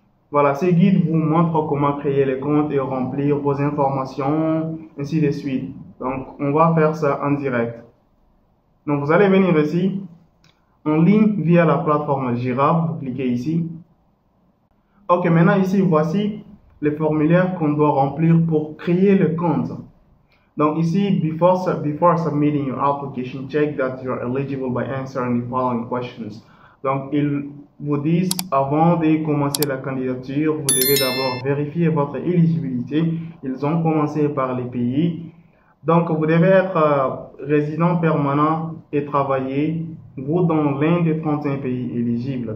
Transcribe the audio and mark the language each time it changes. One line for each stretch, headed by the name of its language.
French: Voilà, ces guides vous montrent comment créer les comptes et remplir vos informations, ainsi de suite. Donc, on va faire ça en direct. Donc, vous allez venir ici, en ligne via la plateforme Jira. Vous cliquez ici. Ok, maintenant ici, voici les formulaires qu'on doit remplir pour créer le compte. Donc ici,
English: before submitting your application, check that you are eligible by answering the following questions.
French: Donc, ils vous disent, avant de commencer la candidature, vous devez d'abord vérifier votre éligibilité. Ils ont commencé par les pays. Donc, vous devez être résident permanent et travailler, vous, dans l'un des 31 pays éligibles.